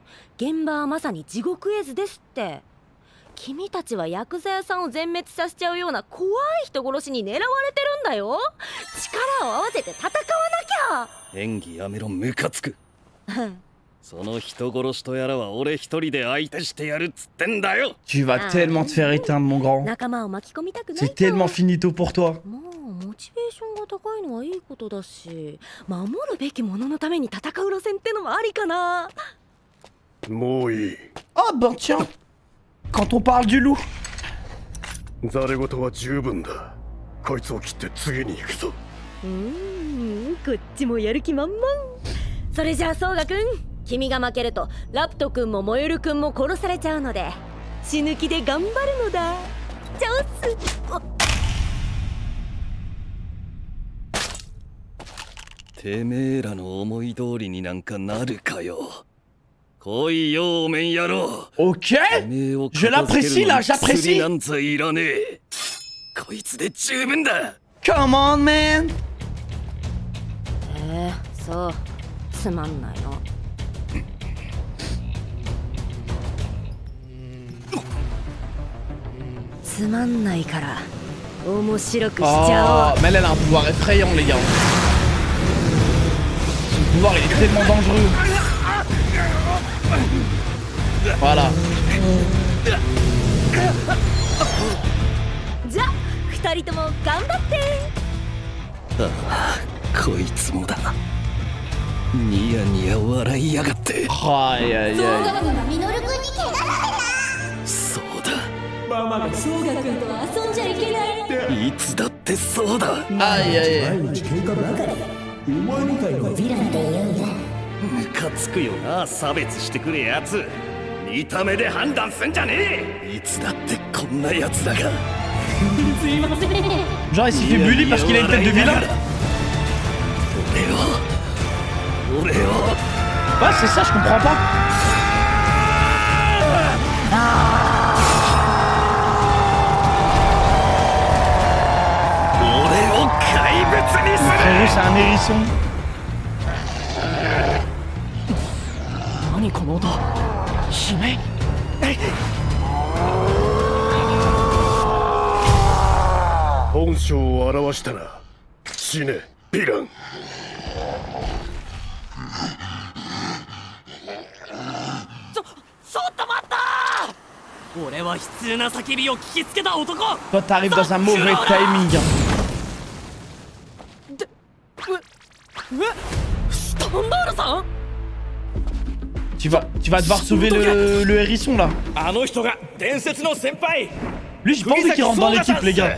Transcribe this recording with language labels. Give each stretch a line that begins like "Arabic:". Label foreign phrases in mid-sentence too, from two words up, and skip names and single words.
Japanese: 現場はまさに地獄絵図ですって。君たちはヤクザ屋さんを全滅させちゃうような怖い人殺しに狙われてるんだよ。力を合わせて戦わなきゃ。演技やめろ、ムカつく。その人殺しとやらは俺一人で相手してやるっつってんだよ。
French: Tu vas tellement te faire éteindre, mon grand.
Japanese: 仲間を巻き込みたくない。
French: C'est tellement finito pour toi.
Japanese: もうモチベーションが高いのはいいことだし、守るべきもののために戦う路線ってのもありかな。もういい。
French: Ah ben tiens, quand on parle du loup.
Japanese: ざれ言は十分だ。こいつを切って次に行くぞ。こっちもやる気満々。それじゃあソウガくん、君が負けるとラプトくんもモユルくんも殺されちゃうので死ぬ気で頑張るのだ。チャンス。てめえらの思い通りになんかなるかよ。来いよ、おめん野郎。
French: Ok, je l'apprécie là, j'apprécie.
Japanese: なんざいらねえ。こいつで十分だ。
English: Come on, man.
Japanese: そう、つまんないの。つまんないから面白くしちゃおう。
French: Mais elle a un pouvoir effrayant, les gars. Son pouvoir il est tellement dangereux. Voilà.
Japanese: じゃあ二人とも頑張って。ああ、こいつもだ。ニヤニヤ笑いやがって。はいはいはい。ミノル君に怪我させた。そうだ。ママがソウガ君と遊んじゃいけないって。いつだってそうだ。あいやいや。毎日喧嘩ばかり。お前みたいなヴィランって言うんだ。ムカつくよな、差別してくるやつ。見た目で判断すんじゃねえ。いつだってこんなやつだが。すいません。
French: Genre il s'est fait bully parce qu'il a une tête de vilain. Ouais, c'est ça, je comprends pas. Frérot, c'est un hérisson.
Japanese: 何この音。悲鳴。本性を表したな。死ね、ヴィラン。ちょっと待った
French: Toi, t'arrives dans un mauvais timing. Tu vas devoir sauver le hérisson là. Lui, j'ai pas envie qu'il rentre dans l'équipe, les gars.